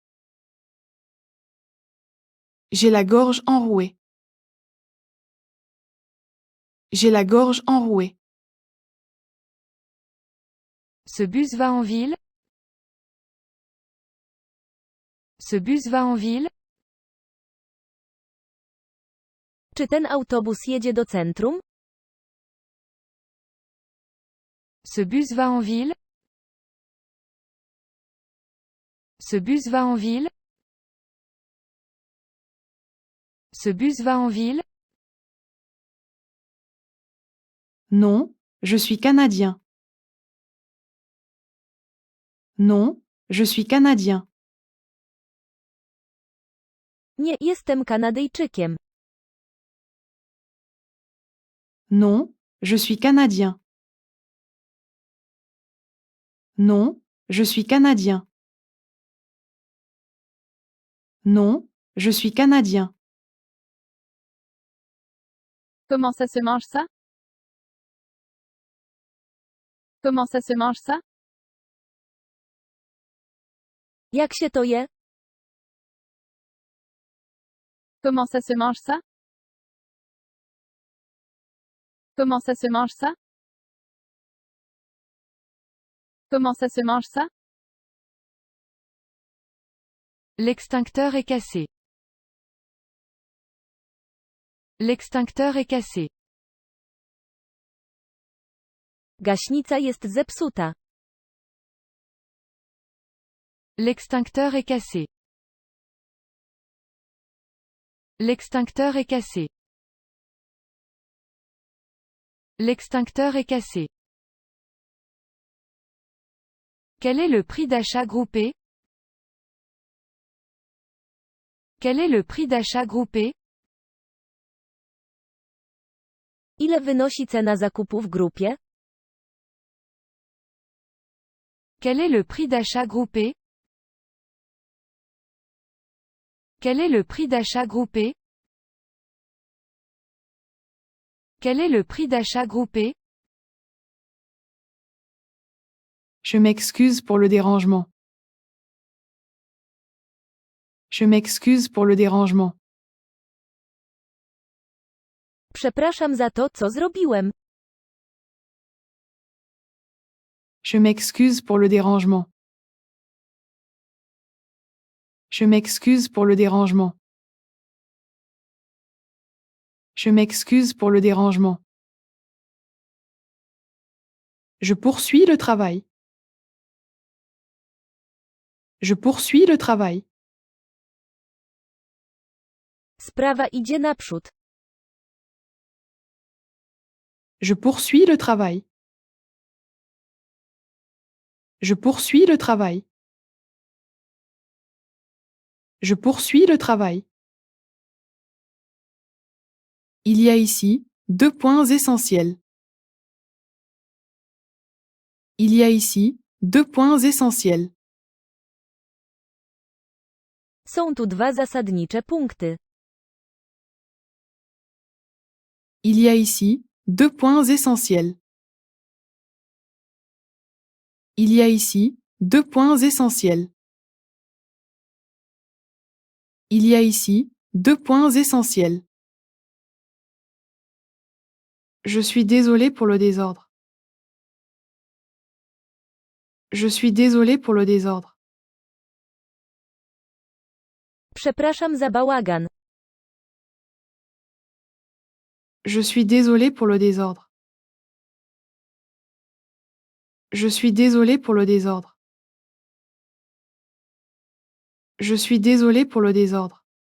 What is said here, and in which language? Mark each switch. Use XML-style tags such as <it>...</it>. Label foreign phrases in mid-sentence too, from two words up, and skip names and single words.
<fr>J'ai la gorge enrouée. J'ai la gorge enrouée. Ce bus va en ville? Ce bus va en ville?</fr> <pl>Czy ten autobus jedzie do centrum?</pl> <fr>Ce bus va en ville? Ce bus va en ville? Ce bus va en ville? Non, je suis canadien. Non, je suis canadien.</fr> <pl>Nie, jestem Kanadyjczykiem.</pl> <fr>Non, je suis canadien. Non, je suis canadien. Non, je suis canadien. Comment ça se mange ça? Comment ça se mange ça?</fr> <pl>Jak się to je?</pl> <fr>Comment ça se mange ça? Comment ça se mange ça? Comment ça se mange ça? L'extincteur est cassé. L'extincteur est cassé.</fr> <pl>Gaśnica jest zepsuta.</pl> <fr>L'extincteur est cassé. L'extincteur est cassé. L'extincteur est cassé. Quel est le prix d'achat groupé? Quel est le prix d'achat groupé?</fr> <pl>Ile wynosi cena zakupu w grupie?</pl> <fr>Quel est le prix d'achat groupé? Quel est le prix d'achat groupé? Quel est le prix d'achat groupé? Je m'excuse pour le dérangement. Je m'excuse pour le dérangement.</fr> <pl>Przepraszam za to, co zrobiłem.</pl> <fr>Je m'excuse pour le dérangement. Je m'excuse pour le dérangement. Je m'excuse pour le dérangement. Je poursuis le travail. Je poursuis le travail.</fr> <pl>Sprawa idzie naprzód.</pl> <fr>Je poursuis le travail. Je poursuis le travail. Je poursuis le travail. Il y a ici 2 points essentiels. Il y a ici 2 points essentiels.</fr> <pl>Są tu dwa zasadnicze punkty.</pl> <fr>Il y a ici 2 points essentiels. Il y a ici 2 points essentiels. Il y a ici 2 points essentiels. Je suis désolé pour le désordre. Je suis désolé pour le désordre.</fr> <pl>Przepraszam za bałagan.</pl> <fr>Je suis désolé pour le désordre. Je suis désolé pour le désordre. Je suis désolé pour le désordre.</fr>